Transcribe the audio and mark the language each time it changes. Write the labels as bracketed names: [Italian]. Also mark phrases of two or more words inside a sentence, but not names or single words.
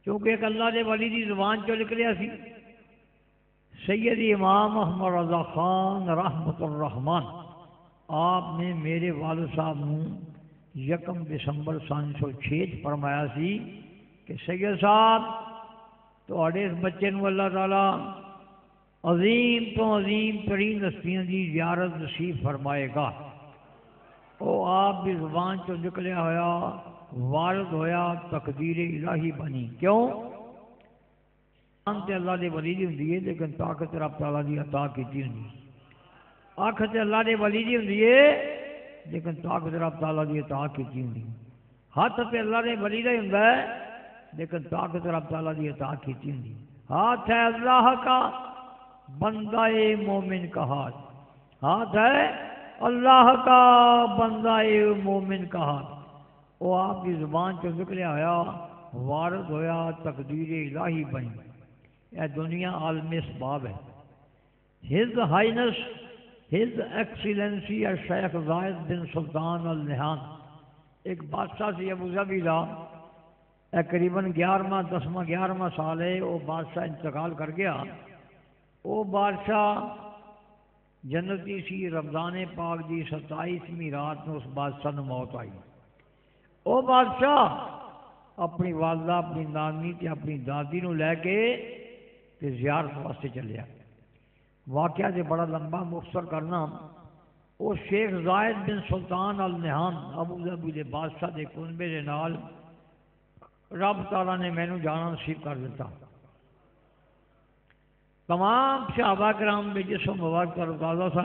[Punjabi] کیونکہ ایک اللہ دے ولی دی زبان چو نکلیا سی سید امام احمد رضا خان رحمت الرحمان آپ نے میرے والد صاحب نو 1 دسمبر 1906 فرمایا سی کہ سید صاحب تواڈے اس بچے نو اللہ تعالی عظیم تو عظیم ترین ہستیاں دی زیارت نصیب فرمائے گا۔ او آپ کی زبان چو نکلیا ہویا وارد ہویا تقدیر الہی بنی۔ کیوں؟ تے اللہ دے ولی دی ہوندی ہے لیکن طاقت رب تعالیٰ دی عطا کیتی ہوندی ہے۔ اکھ تے اللہ دے ولی دی ہوندی ہے لیکن طاقت رب تعالیٰ دی عطا کیتی ہوندی ہے۔ ہاتھ تے اللہ دے ولی دا ہوندا ہے لیکن طاقت رب تعالیٰ دی عطا کیتی ہوندی ہے۔ [Urdu] ہاتھ ہے اللہ کا بندہ مومن کا ہاتھ، ہاتھ ہے اللہ کا بندہ مومن کا ہاتھ۔ [Punjabi] وہ آپ کی زبان چو نکلیا ہویا وارد ہویا تقدیر الہی بنی۔ [Urdu] یہ دنیا عالم اسباب ہے۔ [English] His Highness His Excellency [Punjabi] شیخ زاہد بن سلطان النہان ایک بادشاہ سی ابو ظبی دا، قریباً 11واں سال ہے وہ بادشاہ انتقال کر گیا۔ وہ بادشاہ جنتی سی، رمضان پاک دی 27ویں رات میں اس بادشاہ نے موت آئی۔ وہ بادشاہ اپنی والدہ اپنی نانی تے اپنی دادی نو لے کے تے زیارت واسطے چلیا۔ واقعہ جو بڑا لمبا مختصر کرنا، وہ شیخ زاہد بن سلطان النہان ابو ظبی دے بادشاہ دے کنبے دے نال رب تعالیٰ نے مینوں جانا نصیب کر دیتا۔ تمام صحابہ کرام بے جسم مبارک تر تازہ سن۔